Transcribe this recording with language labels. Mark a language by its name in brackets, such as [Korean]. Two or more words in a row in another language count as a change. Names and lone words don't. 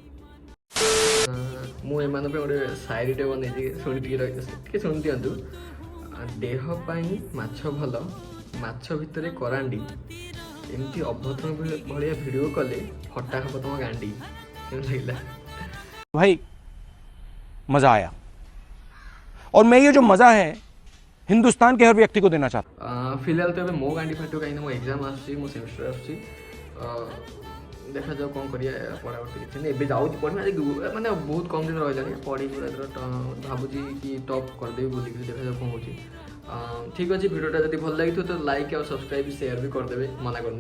[Odia] ମୁଁ ଏମାନଙ୍କ ପାଇଁ ଗୋଟେ ସାୟରୀଟେ ବନେଇଛି, ଶୁଣି ଟିକେ ଶୁଣି ଦିଅନ୍ତୁ। ଦେହ ପାଇଁ ମାଛ ଭଲ, ମାଛ ଭିତରେ କରାଣ୍ଡି, ଏମିତି ଅଭଦ୍ର ଭଳିଆ ଭିଡ଼ିଓ କଲେ ଫଟା ହେବ ତମ ଗାଣ୍ଡି। କେମିତି ଲାଗିଲା [Hindi] भाई? मजा आया, और मैं ये जो मजा है हिंदुस्तान के हर व्यक्ति को देना चाहता हूँ। फिलहाल तो [Odia] ଏବେ ମୋ ଗାଣ୍ଡି ଫାଟିବ, କାହିଁକିନା ମୋ ଏକ୍ଜାମ୍ ଆସୁଛି, ମୋ ସେମିଷ୍ଟର ଆସୁଛି। ଦେଖାଯାଉ କ'ଣ କରିବା, ପଢ଼ାପଢ଼ି କିଛି ନାହିଁ, ଏବେ ଯାଉଛି ପଢ଼ିବା, ମାନେ ବହୁତ କମ୍ ଦିନ ରହିଲାଣି, ପଢ଼ିକି ଭାବୁଛି କି ଟପ୍ କରିଦେବି ବୋଲିକି, ଦେଖାଯାଉ କ'ଣ ହେଉଛି। ଠିକ୍ ଅଛି, ଭିଡ଼ିଓଟା ଯଦି ଭଲ ଲାଗିଥିବ ତ ଲାଇକ୍ ଆଉ ସବସ୍କ୍ରାଇବ୍ ସେୟାର ବି କରିଦେବେ, ମନା କରୁନି।